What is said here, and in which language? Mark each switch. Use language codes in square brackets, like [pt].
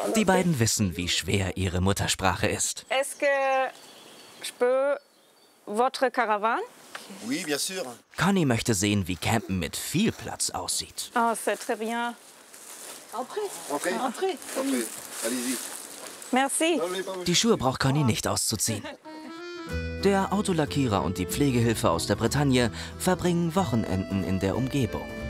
[de] Die beiden wissen, wie schwer ihre Muttersprache ist. [fr] Est-ce que je peux votre caravane? Oui, bien sûr. [de] Conny möchte sehen, wie Campen mit viel Platz aussieht. [fr] Oh, c'est très bien. Entrez. Entrez. Allez-y. Merci. [de] Die Schuhe braucht Conny nicht auszuziehen. Der Autolackierer und die Pflegehilfe aus der Bretagne verbringen Wochenenden in der Umgebung.